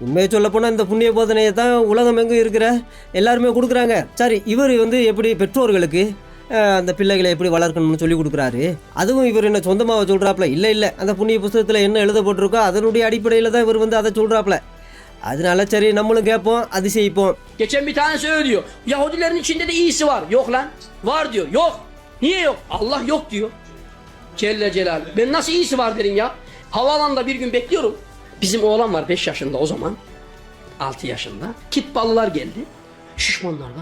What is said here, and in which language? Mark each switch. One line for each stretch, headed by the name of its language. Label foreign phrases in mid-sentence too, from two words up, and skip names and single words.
Tamil: உண்மையை சொல்ல போனால் இந்த புண்ணிய போதனையை தான் உலகம் எங்கும் இருக்கிற எல்லாருமே கொடுக்குறாங்க. சரி, இவர் எப்படி பெற்றோர்களுக்கு அந்த பிள்ளைகளை எப்படி வளர்க்கணும்னு சொல்லி கொடுக்குறாரு. அதுவும் இவர் என்ன சொந்தமாக சொல்கிறாப்புல? இல்லை, அந்த புண்ணிய புத்தகத்தில் என்ன எழுதப்பட்டிருக்கோ அதனுடைய அடிப்படையில் தான் இவர் அதை சொல்கிறாப்புல. அதனால சரி, நம்மளும் கேட்போம், அதிசயிப்போம்.
Turkish: Geçen bir tanesi öyle diyor. Yahudilerin içinde de iyisi var. Yok lan. Var diyor. Yok. Niye yok? Allah yok diyor.
Arabic: جل جلاله.
Turkish: Ben nasıl iyisi var derim ya. Havaalanında bir gün bekliyorum. Bizim oğlan var 5 yaşında o zaman. 6 yaşında. Kitballılar geldi. Şişmanlardan.